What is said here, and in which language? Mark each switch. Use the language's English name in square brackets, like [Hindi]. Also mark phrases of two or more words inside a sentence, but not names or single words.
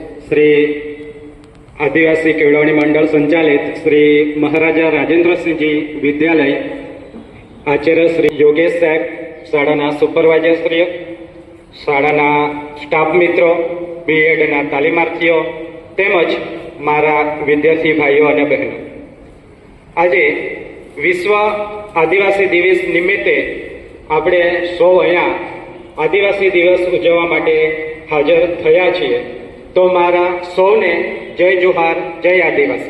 [Gujarati] શ્રી આદિવાસી કેળવણી મંડળ સંચાલિત શ્રી મહારાજા રાજેન્દ્ર સિંહ જી વિદ્યાલય આચાર્ય શ્રી યોગેશ સાહેબ, શાળાના સુપરવાઇઝરશ્રીઓ, શાળાના સ્ટાફ મિત્રો, બીએડના તાલીમાર્થીઓ તેમજ મારા વિદ્યાર્થી ભાઈઓ અને બહેનો, આજે વિશ્વ આદિવાસી દિવસ નિમિત્તે આપણે સૌ અહીંયા આદિવાસી દિવસ ઉજવવા માટે હાજર થયા છીએ। તો મારા સૌને જય જોહાર, જય આદિવાસી।